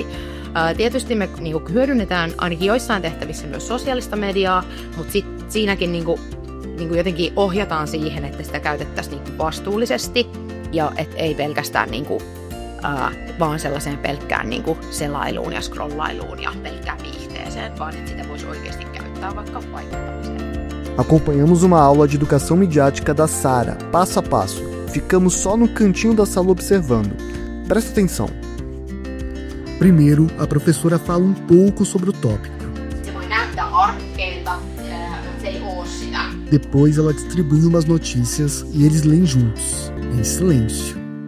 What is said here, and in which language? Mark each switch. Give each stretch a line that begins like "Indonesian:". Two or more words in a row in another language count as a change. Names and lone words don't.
Finnish: Tietysti me hyödynnetään ainakin joissain tehtävissä myös sosiaalista mediaa, mutta siinäkin jotenkin ohjataan siihen, että sitä käytettäisiin vastuullisesti ja et ei pelkästään vaan sellaiseen pelkkään selailuun ja scrollailuun ja pelkkään viihteeseen, vaan että sitä voisi oikeasti käyttää vaikka vaikuttamiseen.
Portuguese: Acompanhamos uma aula de educação midiática da Sara, passo a passo, Ficamos só no cantinho da sala observando. Presta atenção. Primeiro, a professora fala um pouco sobre o tópico. Depois ela distribui umas notícias e eles leem juntos, em silêncio.